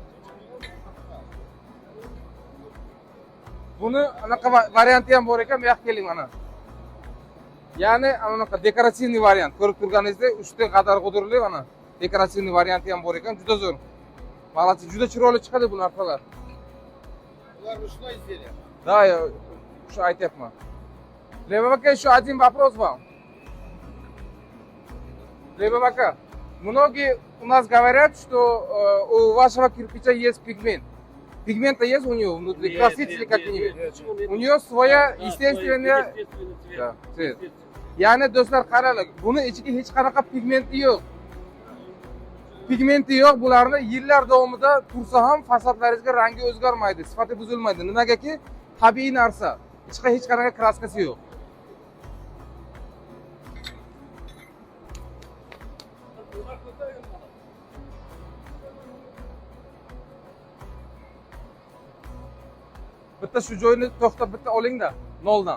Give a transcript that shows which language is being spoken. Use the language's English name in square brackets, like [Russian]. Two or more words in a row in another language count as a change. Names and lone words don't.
[Uzbek] Buni anaqa varianti ham bor ekan, bu yoqqa keling mana. Ya'ni anaqa dekoratsion variant ko'rib turganingizdek, uchta qadar-g'udurli mana. Dekoratsion varianti ham bor ekan, juda zo'r. Malati, juda chiroyli chiqadi bu narsalar. [Russian] Ular ручной изделия. Да, я [Uzbek] shu aytyapman. Lebab aka, [Russian] еще один вопрос вам. Lebab aka, многие у нас говорят, что у вашего кирпича есть пигмент. Пигмента есть у него внутри, красители какие-нибудь? У нее своя естественная цвет. [Uzbek] Ya'ni do'stlar, qaranglar, buni ichiga hech qanaqa pigmenti yo'q. Pigmenti yo'q, bularni yillar davomida tursa ham fasadlaringizga rangi o'zgarmaydi, sifati buzilmaydi. Nimagaki tabiiy narsa. Ichida hech qanaqa kraskasi yo'q. Bitta shu joyni to'xtab bitta oling-da, noldan.